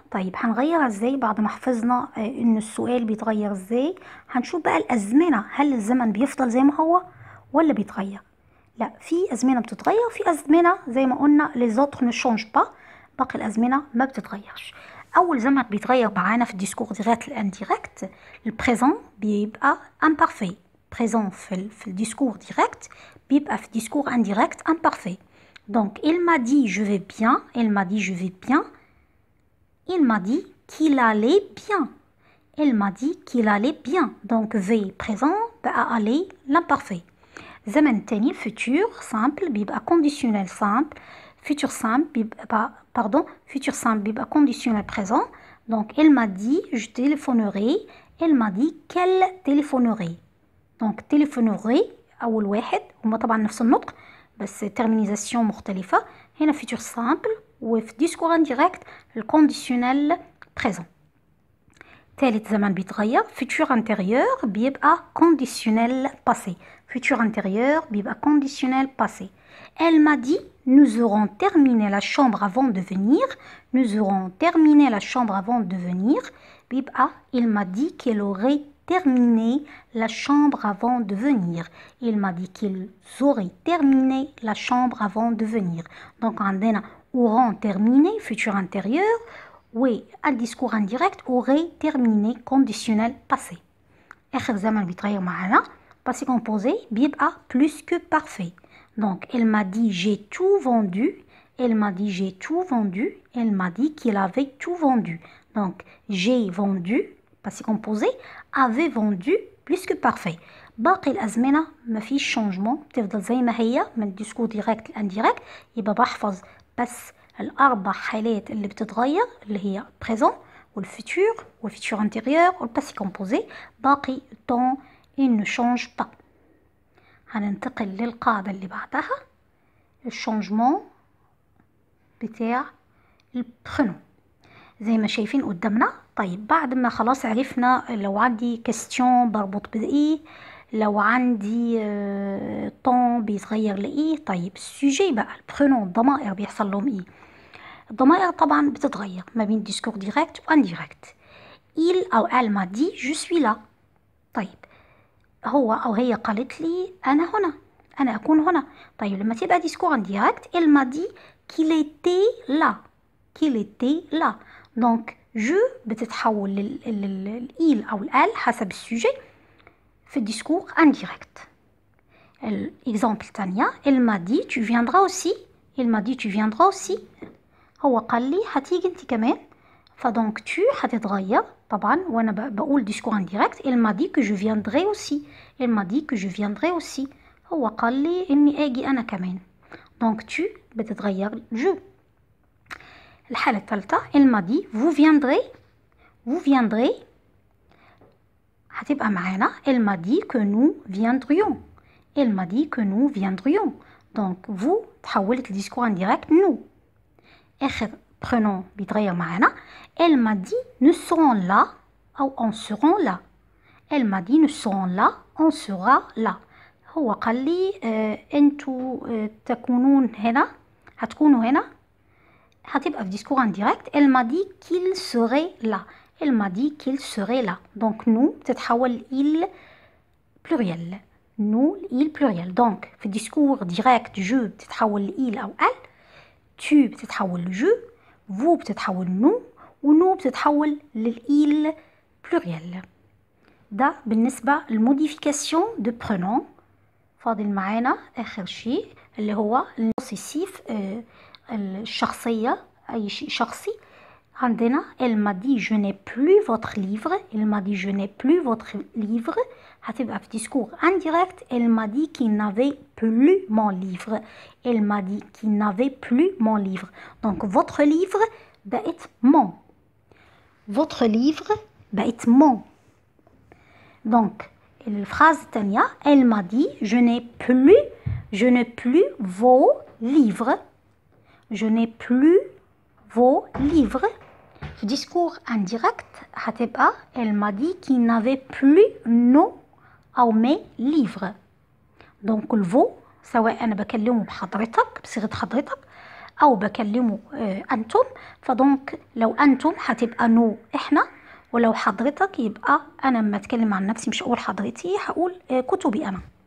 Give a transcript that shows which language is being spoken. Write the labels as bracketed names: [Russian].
[Arabic] طيب هنغيرها ازاي بعد ما حفظنا ان السؤال بيتغير ازاي؟ هنشوف بقى الازمنة، هل الزمن بيفضل زي ما هو ولا بيتغير؟ لا، في ازمنة بتتغير، في ازمنة زي ما قلنا [French] les autres ne changent pas، [Arabic] باقي الازمنة ما بتتغيرش. اول زمن بيتغير معانا في الديسكور ديريكت الانديريكت البريزون بيبقى امبارفي. بريزون في الديسكور ديريكت بيبقى في الديسكور انديريكت امبارفي. [French] Donc il m'a dit je vais bien, il m'a dit je vais bien, il m'a dit qu'il allait bien, il m'a dit qu'il allait bien. Donc V présent بقى aller l'imparfait. [Arabic] زمن تاني [French] futur simple بيبقى conditionnel simple. futur simple بيبقى futur simple بيبقى conditionnel présent. Donc elle m'a dit je téléphonerai, elle m'a dit qu'elle téléphonerait. [Arabic] Donc téléphonerai أول واحد، هما طبعا نفس النطق بس ترمينيزاسيون مختلفة. هنا futur simple وفي ديسكور انديريكت الكونديسيونيل بريزون. [French] تالت زمن بيتغير futur antérieur بيبقى conditionnel passé. futur antérieur بيبقى conditionnel passé. Elle m'a dit nous aurons terminé la chambre avant de venir. nous aurons terminé la chambre avant de venir بيبقى il m'a dit qu'elle aurait terminé la chambre avant de venir. il m'a dit qu'ils auraient terminé la chambre avant de venir. Donc عندنا auront terminé futur antérieur un discours indirect aurait terminé conditionnel passé. [Arabic] آخر زمن بيتغير معانا passé composé بيبقى plus que parfait. [French] Donc elle m'a dit j'ai tout vendu. elle m'a dit j'ai tout vendu. elle m'a dit qu'il avait tout vendu. Donc j'ai vendu passé composé avait vendu plus que parfait. [Arabic] باقي الأزمنة مفيش شونجمون، بتفضل زي ما هي من الديسكور ديريكت الانديريكت. يبقى بحفظ بس الأربع حالات اللي بتتغير اللي هي présent والفيتور والفيتور انتيريور والباسي كومبوزي. باقي الطون [French] il ne change pas. [Arabic] هننتقل للقاعدة اللي بعدها الشونجمون بتاع البرونو زي ما شايفين قدامنا. طيب بعد ما خلاص عرفنا لو عندي كاستيون بربط بإيه، لو عندي طون بيتغير لإيه. طيب السوجي بقى البرونو الضمائر بيحصل لهم إيه؟ الضمائر طبعا بتتغير ما بين ديسكور ديريكت وانديريكت. [French] il أو elle m'a dit je suis là. [Arabic] طيب هو أو هي قالت لي أنا هنا، أنا أكون هنا. طيب لما تبقى ديسكور انديريكت [French] elle m'a dit qu'il était là. qu'il était là. [Arabic] donc je بتتحول لل أو ال حسب السوجي في الديسكور انديريكت. الإكزامبل تانية [French] elle m'a dit tu viendras aussi. elle m'a dit tu viendras aussi. [Arabic] هو قال لي هتيجي انت كمان. فدونك tu هتتغير طبعا وانا بقول ديسكور انديريكت [French] elle m'a dit que je viendrai aussi. elle m'a dit que je viendrai aussi. [Arabic] هو قال لي اني اجي انا كمان. دونك tu بتتغير je. الحالة الثالثة [French] elle m'a dit vous viendrez. vous viendrez [Arabic] هتبقى معانا [French] elle m'a dit que nous viendrions. elle m'a dit que nous viendrions. donc vous [Arabic] تحولت لديسكور انديريكت [French] nous. آخر [Arabic] prenons بيتغير معانا. [French] Elle m'a dit nous serons là أو on seront là. Elle m'a dit nous serons là on sera là. [Arabic] هو قال لي انتوا تكونون هنا، هتكونوا هنا، هتبقى في discours indirect. [French] Elle m'a dit qu'il serait là. Elle m'a dit qu'il serait là. Donc nous بتتحول il pluriel. nous il pluriel. Donc في discours direct je بتتحول il أو elle. tu بتتحول ل je. vous بتتحول nous. و nous بتتحول لل il pluriel. [Arabic] ده بالنسبة للموديفيكاسيون دو برونون. فاضل معانا آخر شيء اللي هو البوسيسيف، الشخصية، أي شيء شخصي. [French] عندنا elle m'a dit je n'ai plus votre livre. elle m'a dit je n'ai plus votre livre. [Arabic] هتبقى في discours indirect. [French] elle m'a dit qu'il n'avait plus mon livre. elle m'a dit qu'il n'avait plus mon livre. donc votre livre بقت mon. votre livre بقت mon. donc [Arabic] الفراز الثانية [French] elle m'a dit je n'ai plus vos livres. je n'ai plus vos livres. في discours indirect هتبقى elle m'a dit qu'il n'avait plus nos أو mes livres. [Arabic] donc الفو سواء أنا بكلمه بحضرتك بصيغة حضرتك أو بكلمه أنتم، فدونك لو أنتم هتبقى نو إحنا، ولو حضرتك يبقى أنا لما أتكلم عن نفسي مش هقول حضرتي، هقول كتبي أنا.